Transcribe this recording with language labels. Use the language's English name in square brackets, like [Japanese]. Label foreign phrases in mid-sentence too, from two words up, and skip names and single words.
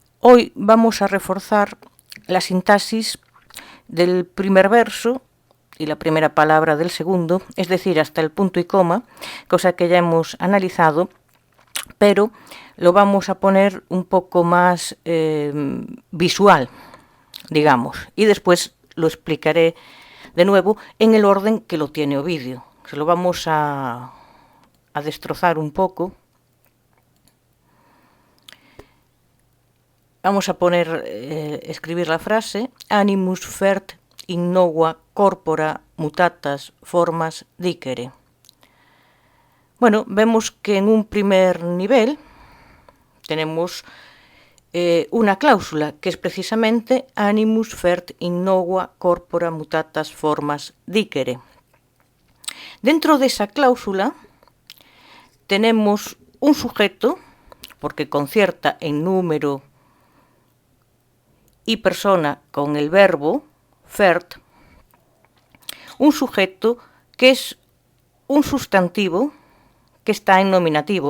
[Spanish] Hoy vamos a reforzar la sintaxis del primer verso y la primera palabra del segundo, es decir, hasta el punto y coma, cosa que ya hemos analizado, pero lo vamos a poner un poco más visual, digamos, y después lo explicaré de nuevo en el orden que lo tiene Ovidio. Se lo vamos a destrozar un poco. Vamos a poner, escribir la frase: [Latin] animus fert in nova corpora mutatas formas dicere. [Spanish] Bueno, vemos que en un primer nivel tenemos una cláusula que es precisamente [Latin] animus fert in nova corpora mutatas formas dicere. [Spanish] Dentro de esa cláusula tenemos un sujeto, porque concierta en número y persona con el verbo fert, un sujeto que es un sustantivo que está en nominativo.